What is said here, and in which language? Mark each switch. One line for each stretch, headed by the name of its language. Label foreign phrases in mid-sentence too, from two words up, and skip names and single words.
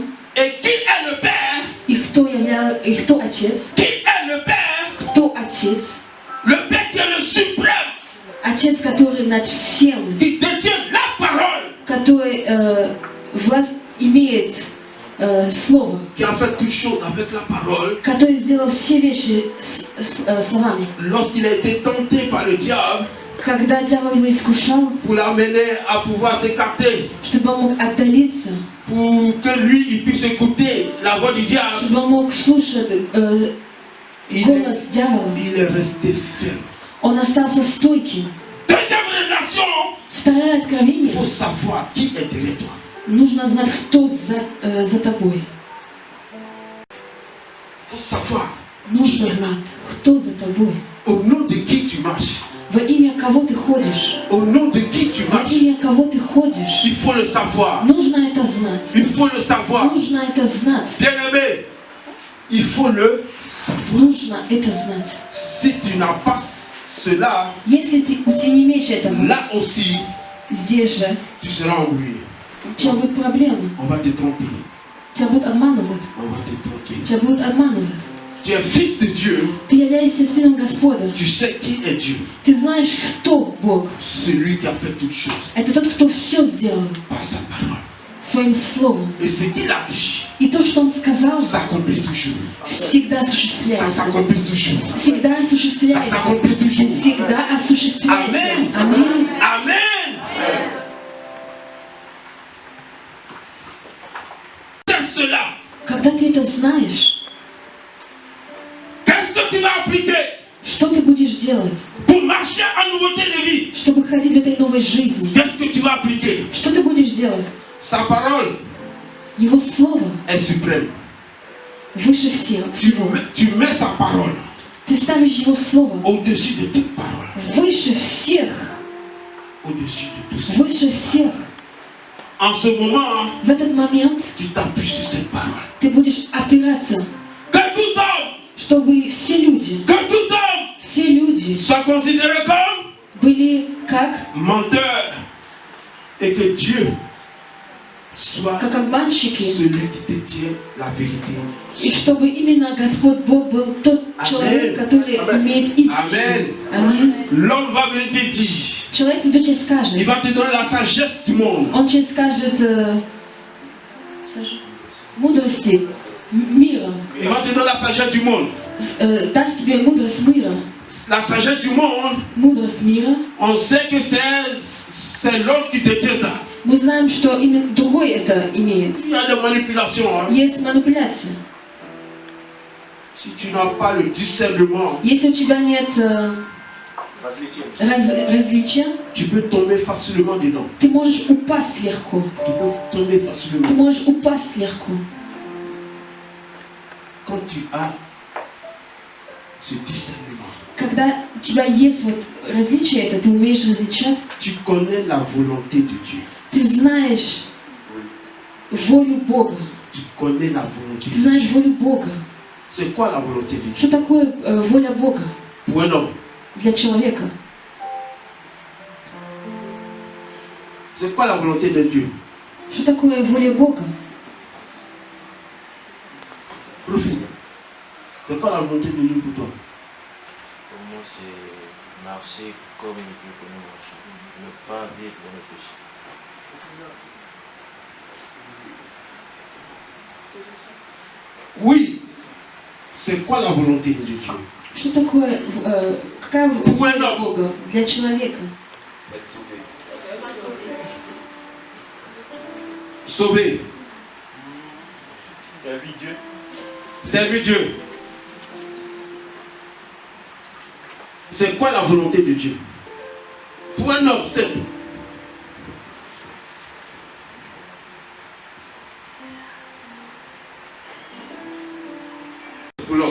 French: et qui est le Père,
Russian: и кто Отец,
French: qui est le Père,
Russian: кто Отец,
French: le Père qui est le suprême,
Russian: Отец, который над всем,
French: qui détient la parole,
Russian: который власть имеет Слово,
French: qui a fait toutes choses avec la parole.
Russian: который сделал все вещи словами.
French: Lorsqu'il a été tenté par le diable
Russian: Когда дьявол его искушал,
French: pour l'amener à pouvoir s'écarter,
Russian: чтобы он мог отдалиться,
French: pour que lui il puisse écouter la voix du diable,
Russian: чтобы он мог слушать голос дьявола,
French: il est resté ferme.
Russian: он остался стойким.
French: Deuxième révélation,
Russian: Второе
French: il
Russian: откровение.
French: faut savoir qui est derrière toi.
Russian: Нужно знать, кто за тобой.
French: Il faut savoir
Russian: Нужно знать, кто за тобой.
French: au nom de qui tu marches.
Russian: Во имя кого ты ходишь.
French: Au nom de qui tu
Russian: Во
French: marches.
Russian: имя кого ты ходишь.
French: Il faut le savoir.
Russian: Нужно это знать.
French: Il faut le savoir.
Russian: Нужно это знать.
French: Bien-aimé, il faut le savoir.
Russian: Нужно это знать.
French: Si tu n'as pas cela,
Russian: Если ты не имеешь этого,
French: là aussi,
Russian: здесь же
French: tu seras embrouillé.
Russian: у тебя будут проблемы.
French: On va te tromper.
Russian: Тебя будут обманывать.
French: On va te tromper.
Russian: Тебя будут обманывать.
French: Tu es fils de Dieu.
Russian: Ты являешься сыном Господа.
French: Tu sais qui est Dieu.
Russian: Ты знаешь, кто Бог.
French: Celui qui a fait toutes choses
Russian: Это тот, кто все сделал
French: par sa parole.
Russian: своим словом.
French: Et ce qu'il a dit
Russian: И то, что Он сказал,
French: s'accomplit toujours.
Russian: всегда
French: Ça
Russian: осуществляется.
French: s'accomplit toujours.
Russian: Всегда
French: Ça
Russian: осуществляется.
French: s'accomplit toujours.
Russian: Всегда осуществляется.
French: Amen.
Russian: Аминь.
French: Amen. C'est cela.
Russian: Когда ты это знаешь,
French: Qu'est-ce que tu vas appliquer
Russian: что ты будешь делать,
French: pour marcher en nouveauté de vie?
Russian: чтобы ходить в этой новой жизни?
French: Qu'est-ce que tu vas appliquer?
Russian: Что ты будешь делать?
French: Sa parole
Russian: Его Слово
French: est suprême.
Russian: выше всего.
French: Tu mets sa parole
Russian: Ты ставишь Его Слово
French: au-dessus de toute parole.
Russian: выше всех.
French: Au-dessus de tout ça.
Russian: Выше всех.
French: En ce moment,
Russian: В этот момент
French: tu t'appuies sur cette parole.
Russian: ты будешь опираться,
French: Que tout homme,
Russian: чтобы все люди
French: soit considéré comme
Russian: были как
French: menteur et que Dieu soit
Russian: как обманщики,
French: celui qui détient la vérité.
Russian: и чтобы именно Господь Бог был тот человек, который имеет истину. Аминь.
French: L'homme va venir te dire,
Russian: Человек придет и
French: il
Russian: скажет,
French: va te donner la sagesse du monde.
Russian: он тебе скажет мудрости мира,
French: Il va te donner la sagesse du monde.
Russian: Даст тебе мудрость мира.
French: La sagesse du monde,
Russian: Мудрость мира.
French: on sait que c'est l'homme qui détient ça.
Russian: Мы знаем, что именно другой это имеет.
French: Il y a des manipulations. Hein.
Russian: Есть манипуляция.
French: Si tu n'as pas le discernement,
Russian: Если у тебя нет различия,
French: tu peux tomber facilement dedans.
Russian: ты можешь упасть легко.
French: Tu peux tomber facilement.
Russian: Ты можешь упасть легко.
French: Quand tu as ce discernement,
Russian: Когда у тебя есть вот различие это, ты умеешь различать,
French: tu connais la volonté de Dieu.
Russian: ты знаешь волю Бога.
French: Tu connais la volonté.
Russian: Ты знаешь волю Бога.
French: C'est quoi la volonté de Dieu?
Russian: Что такое воля Бога
French: Pour un homme,
Russian: для человека?
French: c'est quoi la volonté de Dieu?
Russian: Что такое воля Бога?
French: Profil. C'est quoi la volonté de Dieu pour toi? Pour moi, c'est marcher comme Dieu que nous marchons. Ne pas vivre dans le péché. Oui. C'est quoi la volonté de Dieu?
Russian: Что такое, какая воля Бога для человека?
French: Sauver. Servir Dieu. Servir Dieu. C'est quoi la volonté de Dieu? Pour un homme simple. Pour l'homme.